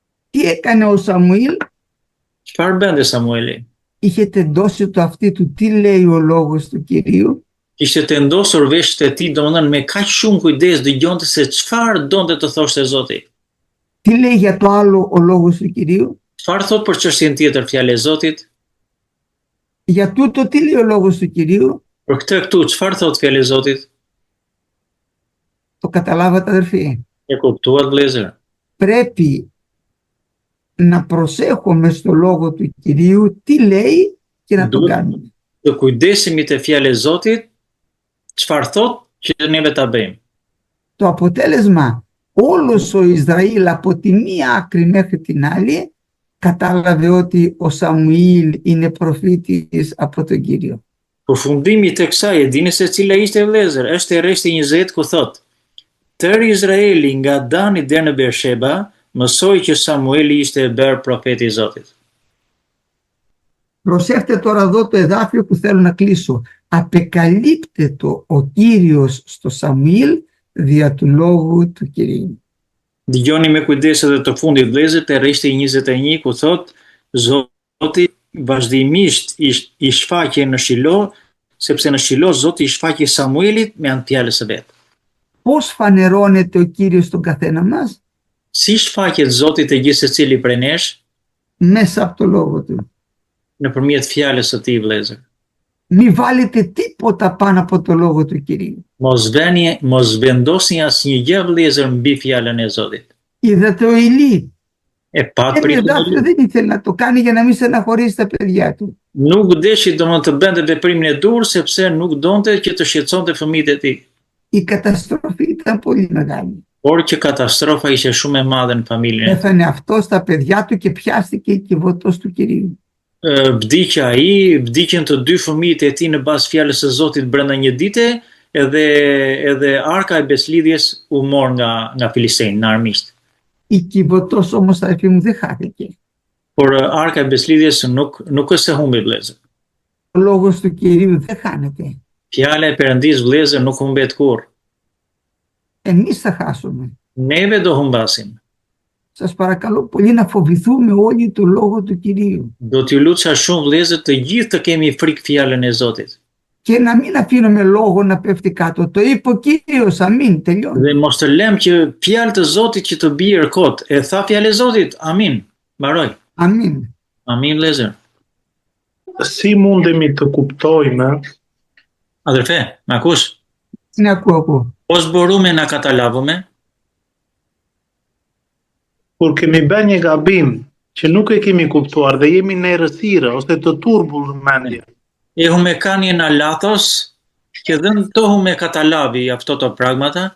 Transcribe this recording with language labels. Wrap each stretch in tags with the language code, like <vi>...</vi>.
<el>Τι έκανε ο Σαμουήλ?</el> <sq>Çfarë bënte Samueli?</sq> <el>Είχε τεντώσει το αυτί του τι λέει ο λόγος του Κυρίου</el> <sq>Ishte tendosur veshët e tij, domethënë me kaq shumë kujdes dëgjonte se çfarë donte të thoshte Zoti.</sq> <el>Τι λέει για το άλλο ο λόγος του Κυρίου?</el> <sq>Çfarë thot për çështjen tjetër fjalë e Zotit?</sq> <el>Για τούτο τι λέει ο λόγος του Κυρίου?</el> <sq>Për këtë këtu çfarë thot fjalë e Zotit?</sq> <el>Το καταλάβατε αδερφοί?</el> <sq>E kuptuat vëllezër?</sq> <el>Πρέπει να προσέχουμε στο λόγο του Κυρίου τι λέει και να το κάνουμε.</el> <sq>Të kujdesemi te fjalë e Zotit, çfarë thot që neve ta bëjmë.</sq> <el>Το αποτέλεσμα, όλος ο Ισραήλ από τη μία άκρη μέχρι την άλλη κατάλαβε ότι ο Σαμουήλ είναι προφήτης από τον Κύριο.</el> <sq>Përfundimi të kësaj e dini se cila ishte vëllezër, është e rreshti 20 ku thot: Tërë Izraeli nga Dani deri në Bersheba mësoi që Samueli ishte e bërë profeti i Zotit.</sq> <el>Προσέχτε τώρα εδώ το εδάφιο που θέλω να κλείσω. Απεκαλύπτετο ο Κύριος στο Σαμουήλ δια του λόγου του Κυρίου.</el> <sq>Dëgjoni me kujdes edhe të fundit vëllezër te rreshti 21 ku thot Zoti vazhdimisht i shfaqe në Shilo, sepse në Shilo Zoti i shfaqe Samuelit me anë fjalës së vet.</sq> <el>Πώς φανερώνεται ο Κύριος στον καθένα μας?</el> <sq>Si shfaqet Zoti te gjithë secili prej nesh?</sq> <el>Μέσα από το λόγο του.</el> <sq>Nëpërmjet fjalës së tij vëllezër.</sq> <el>Μη βάλετε τίποτα πάνω από το λόγο του Κυρίου.</el> <sq>Mos vendosni asnjë gjë vëllezër mbi fjalën e Zotit.</sq> <el>Είδατε ο Ηλί.</el> <sq>E pat</sq> <el>Ένα εδάφιο δεν ήθελε να το κάνει για να μην στεναχωρήσει τα παιδιά του.</el> <sq>Nuk deshi domethënë të bënte veprimin e dur sepse nuk donte që të shqetësonte fëmijët e tij.</sq> <el>Η καταστροφή ήταν πολύ μεγάλη.</el> <sq>Por që katastrofa ishte shumë e madhe në familjen e tij.</sq> <el>Πέθανε αυτός, τα παιδιά του και πιάστηκε η κυβωτός του Κυρίου.</el> <sq>Vdiqja ai, vdiqën të dy fëmijët e tij në bazë fjalës së Zotit brenda një dite, edhe arka e beslidhjes u mor nga Filistejnë, nga armiqt.</sq> <el>Η κυβωτός όμως αδελφοί μου δεν χάθηκε.</el> <sq>Por arka e beslidhjes nuk është se humbi vëllezër.</sq> <el>Ο λόγος του Κυρίου δεν χάνεται.</el> <sq>Fjala e Perëndis vëllezër nuk humbet kurrë.</sq> <el>Εμείς θα χάσουμε.</el> <sq>Neve do humbasim.</sq> <el>Σας παρακαλώ πολύ να φοβηθούμε όλοι το λόγο του Κυρίου.</el> <sq>Do t'ju lutja shumë vëllezër të gjithë të kemi frikë fjalën e Zotit.</sq> <el>και να μην αφήνουμε λόγο να πέφτει κάτω. Το είπε ο Κύριος, αμήν, τελειώνει.</el> <sq>Dhe mos të lëm që fjalë të Zotit që të bjerë kot. E tha fjalë e Zotit. Amin. Mbaroj.</sq> <el>Αμήν.</el> <sq>Amin Lezer. Si mundemi të kuptojmë</sq> <el>Adërfe, me akush? Ναι, ακούω. Πώς μπορούμε να καταλάβουμε</el> <sq>kur kemi bërë një gabim që nuk e kemi kuptuar dhe jemi në errësirë ose të turbull në mendje,</sq> <el>έχουμε κάνει ένα λάθος και δεν το έχουμε καταλάβει αυτό το πράγμα</el>